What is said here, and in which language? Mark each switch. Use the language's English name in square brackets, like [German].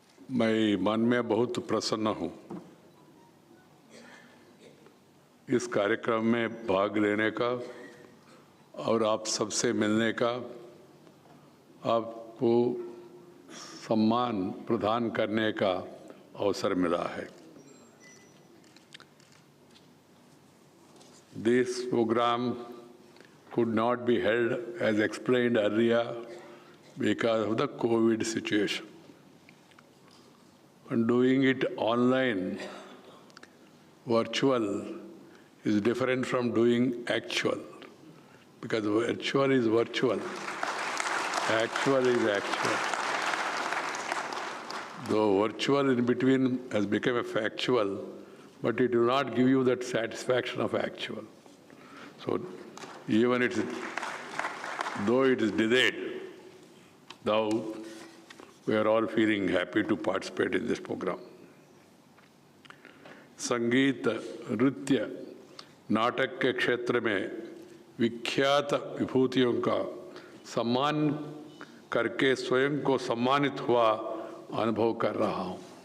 [Hindi] मैं मन में बहुत प्रसन्न हूँ इस कार्यक्रम में भाग लेने का और आप सबसे मिलने का, आपको सम्मान प्रदान करने का अवसर मिला है। [English] This program could not be held as explained earlier because of the COVID situation. And doing it online, virtual, is different from doing actual, because virtual is virtual, actual is actual. Though virtual in between has become a factual, but it will not give you that satisfaction of actual. So even though it is delayed, though we are all feeling happy to participate in this program. [Hindi] संगीत, नृत्य, नाटक के क्षेत्र में विख्यात विभूतियों का सम्मान करके स्वयं को सम्मानित हुआ अनुभव कर रहा हूँ।